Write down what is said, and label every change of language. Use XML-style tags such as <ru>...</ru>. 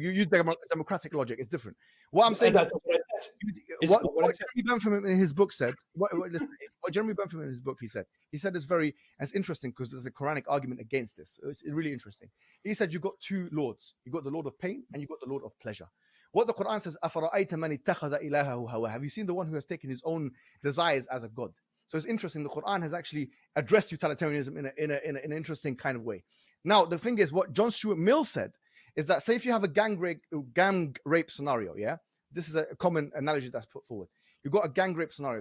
<en>You used democratic logic. It's different. What I'm saying that's what I said. What Jeremy Bentham in his book said. What Jeremy Bentham in his book he said it's very. And it's interesting because there's a Quranic argument against this. It's really interesting. He said you've got two lords. You've got the Lord of pain and you've got the Lord of pleasure. What the Quran says,</en> <ar>أَفَرَأَيْتَ مَنِ اتَّخَذَ إِلَهَهُ هَوَاهُ.</ar> <en>Have you seen the one who has taken his own desires as a god? So it's interesting. The Quran has actually addressed utilitarianism in an interesting kind of way. Now, the thing is, what John Stuart Mill said is that, say if you have a gang rape scenario, yeah? This is a common analogy that's put forward. You've got a gang rape scenario.</en>